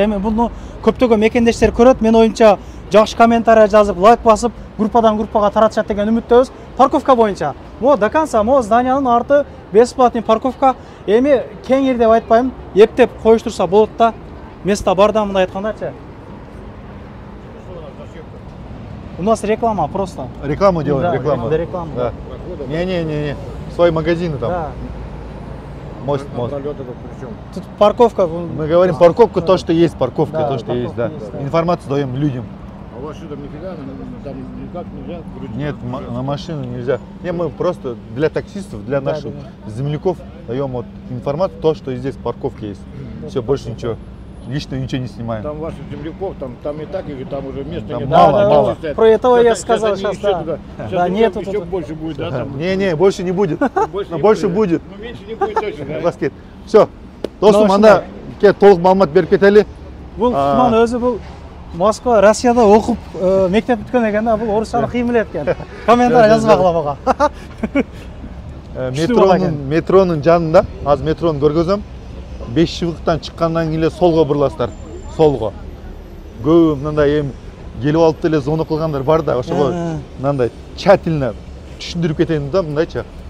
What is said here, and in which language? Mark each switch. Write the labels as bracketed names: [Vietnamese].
[Kyrgyz] Эми буну көптөгөн мекендештер көрөт. Мен оюнча жакшы комментарий жазып, лайк басып, группадан группага таратышат деген үмүттөбүз. Парковка боюнча. [Russian] До конца [Kyrgyz] зданиянын арты [Russian] бесплатный парковка. [Kyrgyz] Эми кеңир деп айтпайм, эптеп коюштурса болот да. Место бар да, мындай айткандачы. [Russian] У нас реклама просто. Рекламу делаем, реклама. Да. Не. Свои магазины там. Да. Мост. Тут парковка. Мы говорим парковка, то, что есть парковка, то, что есть, да. Информацию даем людям. А у вас что там нифига, там никак нельзя? Нет, на машину нельзя. Не, мы просто для таксистов, для наших земляков даем вот информацию, то, что здесь парковка есть. Все, больше ничего. Лично ничего не снимаем. Там ваших земляков, там и так, и там уже места нет. Мало. Про этого я сказал сейчас, да. Да, нет, еще больше будет, да? Не, больше не будет. Больше будет. Ну, меньше не будет точно, да? Все. [Kyrgyz] Достум, анда толук маалымат берип кетели. Бул Кутман өзү бул Москва, Россияда окуп мектеп бүткөн экен да, бул орусчаны кыйын билет экен. Комментарий жазбагыла мага. Метронун жанында, азыр метрону көргөзөм. 5 шыбыктан чыккандан кийин эле солго буруласыздар. Солго. Көбү мындай эми келип алып эле звонок кылгандар бар да, ошого мындай тщательно түшүндүрүп кетейин да, мындайча.